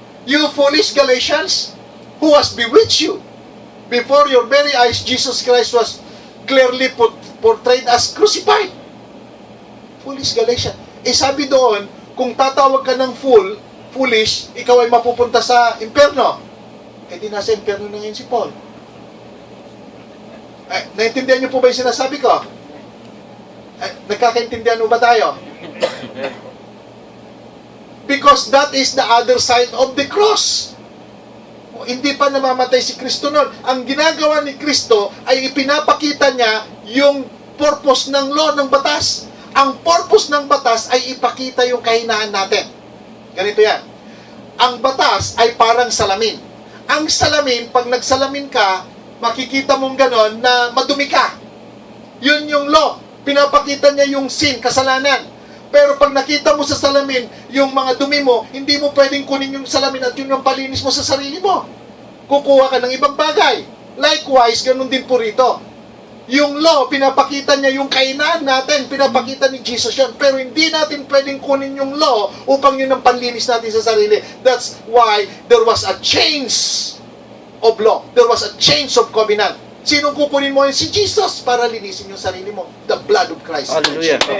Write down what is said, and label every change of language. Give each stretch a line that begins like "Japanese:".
English: You foolish Galatians, who has bewitched you? Before your very eyes, Jesus Christ was clearly portrayed as crucified. Foolish Galatians.
Filipino: Sabi doon, kung tatawag ka ng foolish, ikaw ay mapupunta sa impyerno. Di nasa impyerno na ngayon si Paul. Naintindihan niyo po ba yung sinasabi ko? Nagkakaintindihan mo ba tayo?
English: Because that is the other side of the cross.
Filipino: Hindi pa namamatay si Kristo noon. Ang ginagawa ni Kristo ay ipinapakita niya yung purpose ng law, ng batas. Ang purpose ng batas ay ipakita yung kahinaan natin. Ganito yan. Ang batas ay parang salamin. Ang salamin, pag nagsalamin ka, makikita mong ganon na madumi ka. Yun yung law. Pinapakita niya yung sin, kasalanan. Pero pag nakita mo sa salamin, yung mga dumi mo, hindi mo pwedeng kunin yung salamin at yun yung palinis mo sa sarili mo. Kukuha ka ng ibang bagay. Likewise, ganun din po rito. Yung law, pinapakita niya yung kainaan natin, pinapakita ni Jesus yun. Pero hindi natin pwedeng kunin yung law upang yun ang panlinis natin sa sarili.
English: That's why there was a change of law. There was a change of covenant.
Filipino: Sinong kukunin mo yun? Si Jesus para linisin yung sarili mo.
English: The blood of Christ.
Filipino: Hallelujah.